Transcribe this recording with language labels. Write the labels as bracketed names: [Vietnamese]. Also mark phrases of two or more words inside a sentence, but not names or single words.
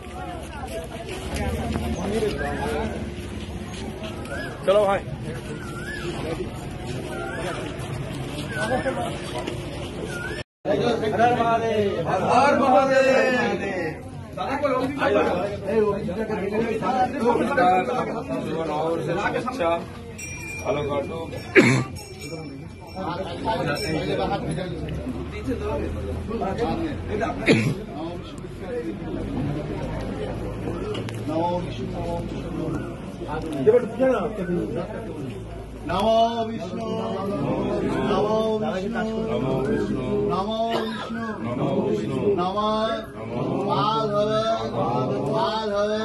[Bangla] চলো ভাই হর মহাদেব হর মহাদেব। ভালো কাটুক। [Sanskrit] नमो विष्णु नमो विष्णु नमो विष्णु नमो माधव माधव